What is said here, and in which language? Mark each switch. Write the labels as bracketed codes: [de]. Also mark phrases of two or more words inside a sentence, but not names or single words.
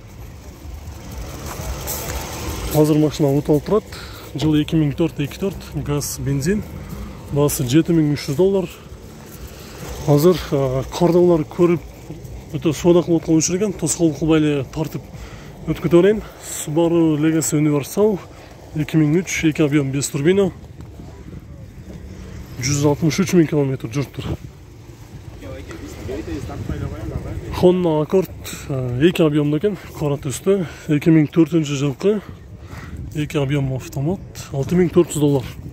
[ky] Азыр машина уталып турат. Жылы 2004-2024, газ, бензин. Баасы $7300. Азыр кардалар көрүп өтө соода кылып аткан учур экен. Тоскоол кылбай эле тартып өткөтө берейин. [ru] Subaru Legacy Universal 2003, 2 объем, без турбина. [ky] 163 000 км жүрүптүр. Honda Accord 2 объемдо экен, кара түстө. 2004 жылкы 2 объем автомат, $6400.